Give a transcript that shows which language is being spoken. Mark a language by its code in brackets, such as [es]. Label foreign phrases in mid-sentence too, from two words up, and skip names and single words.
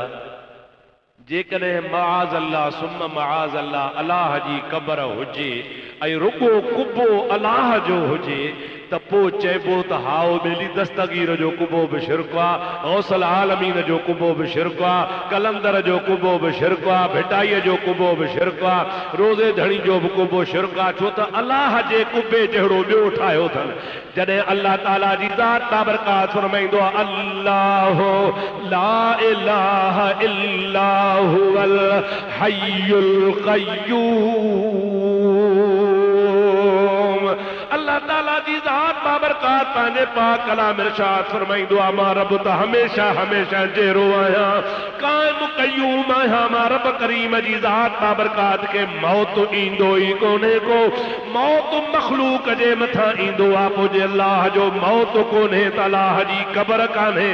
[sd] जेकॾहिं [ar] معاذ الله ثم معاذ الله [sd] अल्लाह जी क़बर हुजे ऐं रुगो कुबो अल्लाह जो हुजे त पोइ चइबो त हाओ बेली दस्तगीर जो कुबो बि शिरक आहे, गौसल आलमीन जो कुबो बि शिरक आहे, कलंदर जो कुबो बि शिरक आहे, भिटाईअ जो कुबो बि शिरक आहे, रोज़े धणी जो बि कुबो शिरक आहे। छो त अल्लाह जे कुबे जहिड़ो ॿियो ठाहियो अथनि। जॾहिं अल्लाह ताला जी ज़ात बाबरकात फरमाईंदो आहे [ar] الله لا إله إلا هو الحي القيوم. [sd] अल्लाह ताला जी ज़ात बाबरकात पंहिंजे पाक कलाम इरशाद फरमाईंदो आहे मां रब त हमेशा हमेशा जहिड़ो आहियां, क़ाइम क़य्यूम आहियां। मां रब करीम जी ज़ात बाबरकात खे मौत ईंदो ई कोन्हे को। मौत मखलूक जे मथां ईंदो आहे। पोइ जे अल्लाह जो मौत कोन्हे त अल्लाह जी क़बर कान्हे।